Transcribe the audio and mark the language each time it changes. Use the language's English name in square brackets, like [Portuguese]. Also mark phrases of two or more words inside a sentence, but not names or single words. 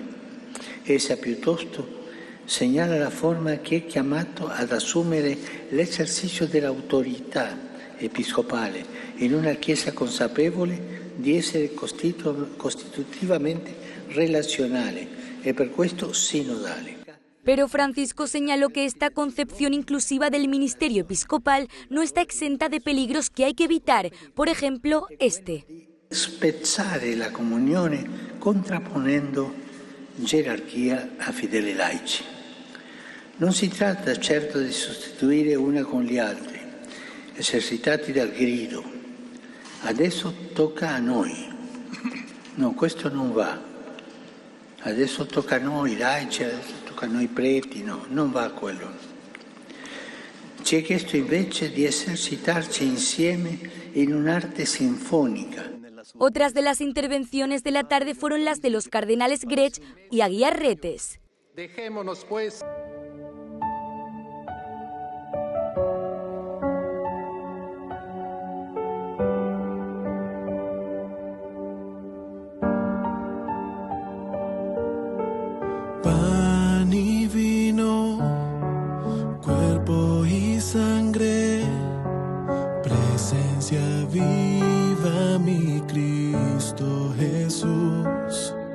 [Italian] Essa piuttosto segnala la forma che è chiamato ad assumere l'esercizio dell'autorità episcopale in una Chiesa consapevole di essere costitutivamente relazionale e per questo sinodale. [Spanish] Pero Francisco señaló que esta concepción inclusiva del ministerio episcopal no está exenta de peligros que hay que evitar, por ejemplo, este. [Italian] Spezzare la comunione contrapponendo gerarchia a fedeli laici. Non si tratta certo di sostituire una con gli altri, esercitati dal grido. Adesso tocca a noi. No, questo non va. Adesso tocca a noi laici, a noi preti, no, non va quello. Ci è chiesto invece di esercitarci insieme in un'arte sinfonica. [Spanish] Otras de las intervenciones de la tarde fueron las de los cardenales Grech y Aguiar Retes. Dejémonos pues. Pan y vino, cuerpo y sangre, presencia viva mi Cristo Jesús.